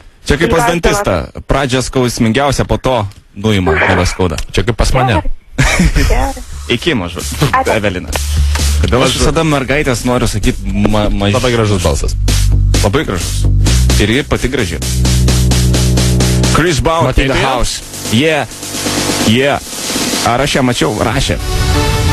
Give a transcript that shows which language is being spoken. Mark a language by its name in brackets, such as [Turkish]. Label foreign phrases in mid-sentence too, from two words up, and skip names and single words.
[Lithuanian] Čia kaip pas dantistą. Pradžia skausmingiausia, po to nuima, nebeskauda. Čia kaip pas mane. Gerai. Iki mažus. Ačiū. Evelina. Kodėl aš visada mergaitės noriu sakyti mažai. Labai gražus balsas. Labai gražus. Ir ji pati graži. [English] Chris Brown in the house. Yeah. [Lithuanian] Ar aš ją mačiau? Rašė.